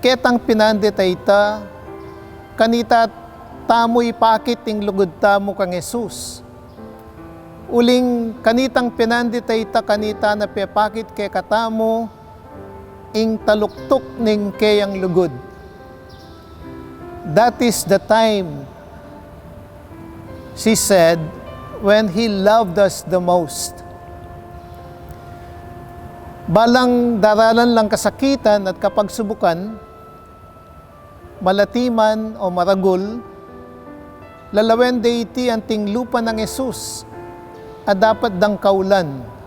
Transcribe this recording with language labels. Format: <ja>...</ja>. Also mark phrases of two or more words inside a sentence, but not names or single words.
<pam>ketang pinandit ita, kanita tamo ipakit ting lugod tamo kang Jesus. Uling kanitang pinandit ita kanita na pepakit kay katamo, ing taluktok ning kayang lugod.</pam> <en>That is the time, she said, when He loved us the most.</en> <pam>Balang daralan lang kasakitan at kapagsubukan, malatiman o maragul, lalawen deiti anting lupa ng Jesus, at dapat dang kaulan.</pam>